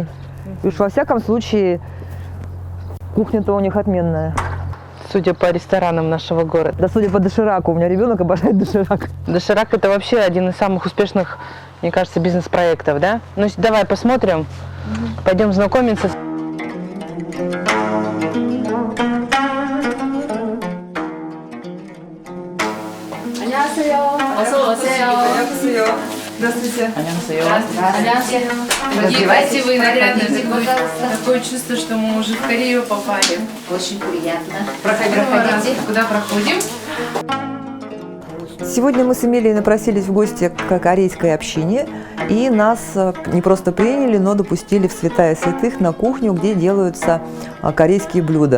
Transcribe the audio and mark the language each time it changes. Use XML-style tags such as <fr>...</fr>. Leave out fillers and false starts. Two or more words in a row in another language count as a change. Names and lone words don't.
<ru>И уж во всяком случае, кухня-то у них отменная. Судя по ресторанам нашего города. Да, судя по дошираку, у меня ребенок обожает доширак. Доширак — это вообще один из самых успешных, мне кажется, бизнес-проектов, да? Ну, давай посмотрим, пойдем знакомиться.</ru> <ko>안녕하세요. 어서 오세요.</ko> <ru>Здравствуйте.</ru> <ko>안녕하세요.</ko> <ru>Одевайте вы нарядно, такое чувство, что мы уже в Корею попали. Очень приятно. Проходите. Куда проходим? Сегодня мы с Эмилией напросились в гости к корейской общине, и нас не просто приняли, но допустили в святая святых на кухню, где делаются корейские блюда.</ru>